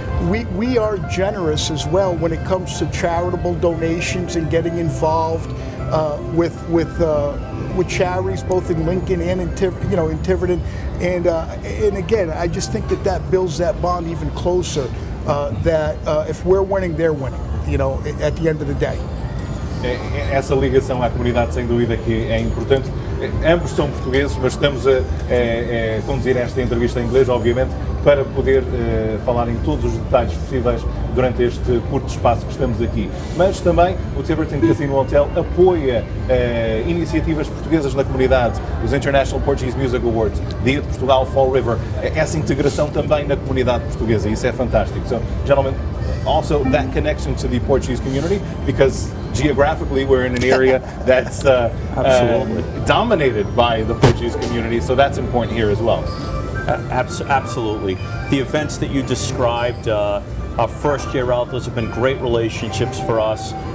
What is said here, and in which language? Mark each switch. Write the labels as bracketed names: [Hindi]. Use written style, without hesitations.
[English] We are generous as well when it comes to charitable donations and getting involved with charities both in Lincoln and in Tiverton. And again, I just think that builds that bond even closer. That if we're winning, they're winning. At the end of the day. [Portuguese] Essa ligação à comunidade, sem dúvida, que é importante. Ambos são portugueses, mas estamos a conduzir esta entrevista em inglês, obviamente, para poder falar em todos os detalhes possíveis durante este curto espaço que estamos aqui. Mas também o Tiverton Casino Hotel apoia iniciativas portuguesas na comunidade, os International Portuguese Music Awards, Dia de Portugal, Fall River, essa integração também na comunidade portuguesa, isso é fantástico. [English] So, gentlemen, also that connection to the Portuguese community, because geographically we're in an area that's dominated by the Portuguese community, so that's important here as well. Absolutely. The events that you described, our first year out, those have been great relationships for us.